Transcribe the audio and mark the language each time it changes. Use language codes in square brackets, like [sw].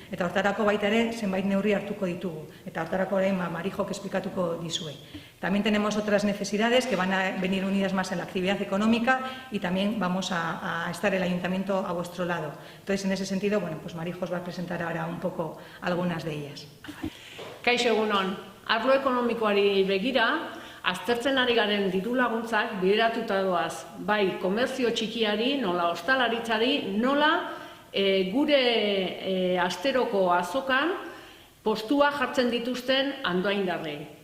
[eu] Eta hortarako baita ere zenbait neurri hartuko ditugu. Eta hortarako orain Marijok esplikatuko dizue. [es] También tenemos otras necesidades que van a venir unidas más en la actividad económica y también vamos a estar el Ayuntamiento a vuestro lado. Entonces, en ese sentido, pues Marijo os va a presentar ahora un poco algunas de ellas. [eu] Kaixo egunon, arlo ekonomikoari begira, aztertzen ari garen diru laguntzak bideratuta doaz, bai komerzio txikiari, nola ostalaritzari, nola gure asteroko azokan postua jartzen dituzten andoaindarrei.